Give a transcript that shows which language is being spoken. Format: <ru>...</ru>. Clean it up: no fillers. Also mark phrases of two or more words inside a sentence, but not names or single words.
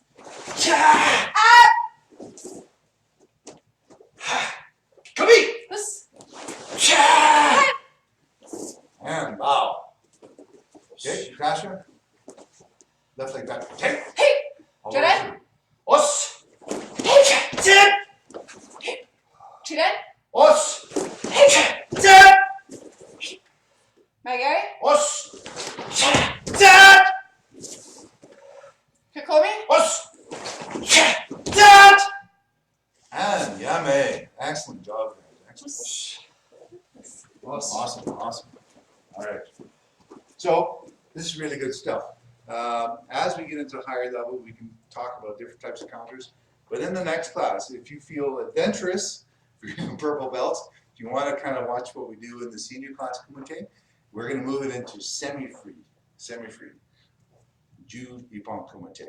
<en>Ha. Come here. This. Ha. And bow. Okay, Natasha. Left leg back. Hey. Hey. All the way Jordan. through.</en> <ja>Os. Dad.</ja> <en>Judah.</en> <ja>Os. Dad.</ja> <en>Margaret.</en> <ja>Os. Dad.</ja> <en>Kakomi.</en> <ja>Os. Dad.</ja> <en>And yummy. Excellent job, guys. Excellent. Awesome. All right. So this is really good stuff. As we get into a higher level, we can talk about different types of counters. But in the next class, if you feel adventurous, if you're in purple belts, if you want to kind of watch what we do in the senior class kumite, we're going to move it into semi-free,</en> <ja>Ju Ippon kumite.</ja>